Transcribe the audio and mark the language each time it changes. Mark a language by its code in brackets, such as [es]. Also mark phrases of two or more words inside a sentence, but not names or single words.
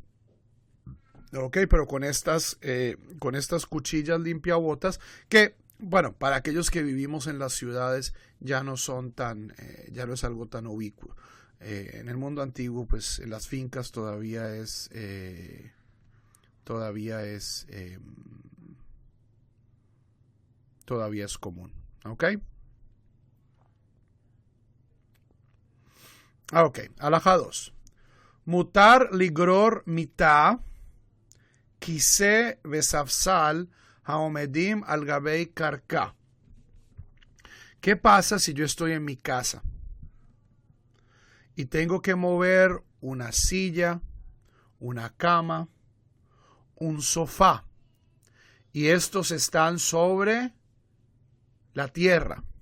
[es] Ok, pero con estas cuchillas limpiabotas que, bueno, para aquellos que vivimos en las ciudades ya no son ya no es algo tan ubicuo. En el mundo antiguo, pues en las fincas todavía es común. ¿Ok? Ok, alajá 2. [he] מותר לגרור מיטה, כסא בספסל, העומדים על גבי קרקע. [es] ¿Qué pasa si yo estoy en mi casa y tengo que mover una silla, una cama, un sofá y estos están sobre la tierra?